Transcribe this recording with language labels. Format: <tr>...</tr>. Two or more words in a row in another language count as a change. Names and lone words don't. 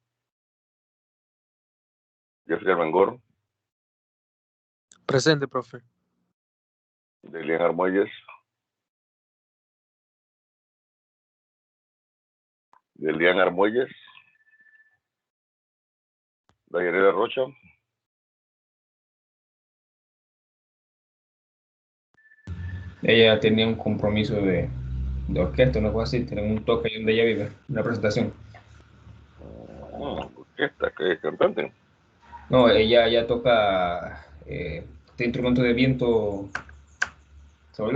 <es>Jeffrey Armengol. Presente, profe. Delian Armuelles. Delian Armuelles. Dayarela Rocha. Ella tenía un compromiso de orquesta, una cosa así, tiene un toque ahí donde ella vive, una presentación. Orquesta, que es cantante. No, ella toca este instrumento de viento, ¿sabes?</es>